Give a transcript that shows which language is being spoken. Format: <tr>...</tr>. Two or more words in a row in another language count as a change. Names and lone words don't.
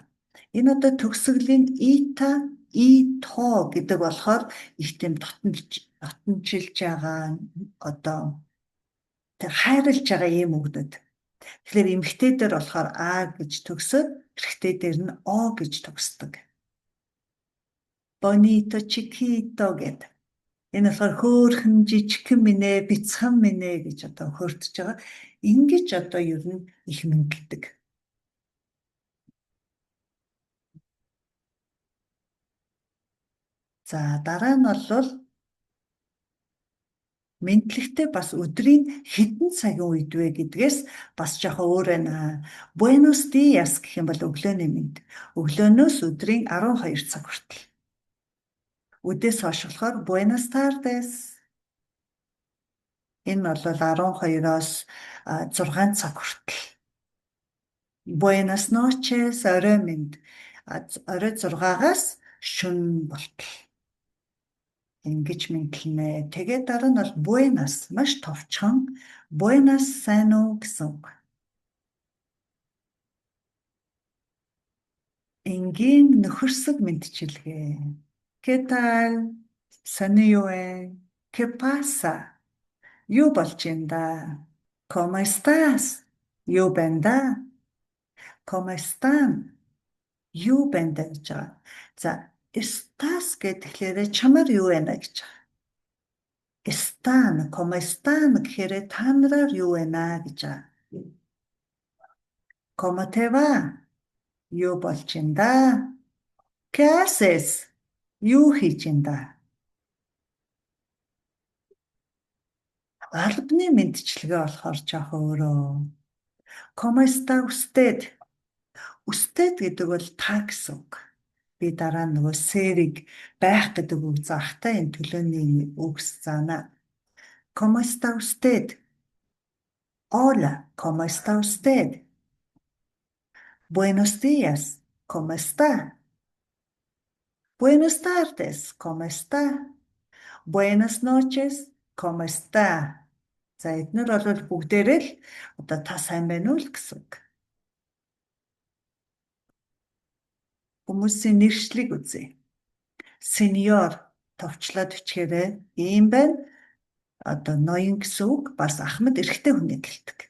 <mn>Энэ төгсгөлийн ита, ито гэдэг болохоор их тийм татанчилж байгаа хайрлж байгаа юм үгнүүд. Тэгэхээр эмэгтэй дээр болохоор а гэж төгсөд эрэгтэй дээр нь о гэж төгсдөг.</mn> <es>Bonito chiquito гэдэг.</es> <mn>Энэ болохоор хөөрхөн жижигхэн минь бяцхан минь гэж хөөртөж байгаа. Ингэж ер нь их мэдлдэг. За дараа нь бол мэдлэгтэй бас өдрийн хэдэн цагийн үед вэ гэдгээс бас жоохон өөр байна.</mn> <es>Buenos dias</es> <mn>гэх юм бол өглөөний мэнд. Өглөөнөөс өдрийн 12 цаг хүртэл. Үдээс хойш болохоор</mn> <es>Buenas tardes.</es> <mn>Энэ бол 12-оос 6 цаг хүртэл.</mn> <es>Buenas noches</es> <mn>орой мэнд. Орой 6-аас шөнө болтол. Ингэж мэдлэнэ. Тэгээд дараа нь бол Buenas маш товчхон Buenas сайн уу гэсэн үг. Энгийн нөхөрсөг мэндчилгээ.</mn> <es>¿Qué tal?</es> <mn>Сони юу вэ?</mn> <es>¿Qué pasa?</es> <mn>Юу болж юм да?</mn> <es>¿Cómo estás?</es> <mn>Юу байна да?</mn> <es>¿Cómo están?</es> <mn>Юу байна да гэж байгаа. За, estás гэхлээр чамаар юу байна гэж байгаа.</mn> <es>Están, ¿cómo están</es> <mn>гэхээр та нараар юу байна гэж байгаа.</mn> <es>¿Cómo te va?</es> <mn>Юу болж юм да?</mn> <es>¿Qué haces?</es> <mn>Юу хийж юм да? Албаны мэндчилгээ болохоор жоохон өөрөө.</mn> <es>¿Cómo está usted?</es> <mn>Usted гэдэг бол та гэсэн үг. Би дараа нөгөө сэрийг байх гэдэг үг заахтай энэ төлөөний үгс заана.</mn> <es>¿Cómo está usted? Hola, ¿cómo está usted? Buenos días, ¿cómo está? Buenas tardes, ¿cómo está? Buenas noches, ¿cómo está?</es> <mn>За эдгээр бол бүгдээрээ л та сайн байна уу гэсэн үг. Хүмүүсийн нэршлиг үзье. Сеньор товчлоод бичгээрээ ийм байна. Ноён гэсэн үг бас ахмад эрэгтэй хүнийг гэлдэг.</mn>